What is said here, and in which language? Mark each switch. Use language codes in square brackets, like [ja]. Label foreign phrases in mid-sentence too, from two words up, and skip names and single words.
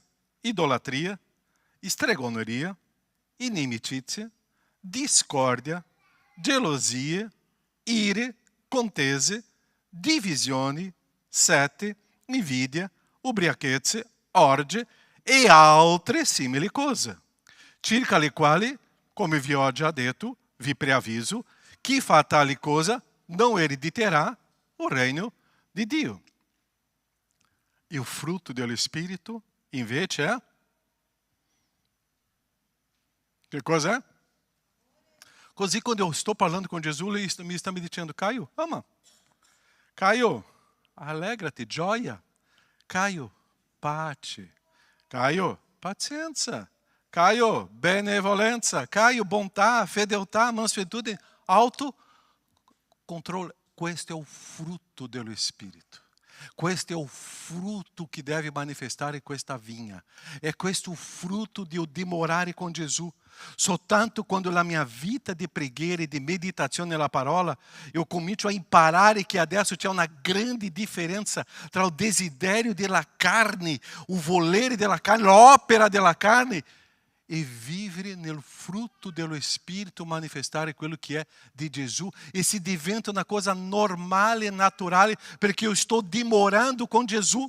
[it] idolatria, stregoneria, inimicizia, discordia, gelosia, ire, contese, divisioni, sete, invidia, ubriachezze, orge e altre simili cose, circa le quali, come vi ho già detto, vi preavviso, chi fa tali cosa non erediterà [pt] o reino de [it] Dio. [pt] E o fruto do [it] Spirito, invece, è? Che cosa è? [pt] Così quando eu estou falando com Jesus, ele está me dizendo, Caio, ama. Caio, alegra-te, [it] gioia. Caio, pace. Caio, pazienza. Caio, benevolenza. Caio, bontà, fedeltà, mansuetudine, autocontrole. Questo è o frutto dello Spirito. Questo è o frutto che deve manifestar in questa vinha. É questo o frutto di dimorare con Gesù. Soltanto quando la mia vita di preghiera e di meditazione nella parola, eu comincio a imparare che adesso c'è una grande differenza tra il desiderio della carne, il volere della carne, l'opera della carne, e vivere nel frutto dello Spirito, manifestare quello che è di Gesù, e si diventa una cosa normale e naturale, perché io sto dimorando con Gesù.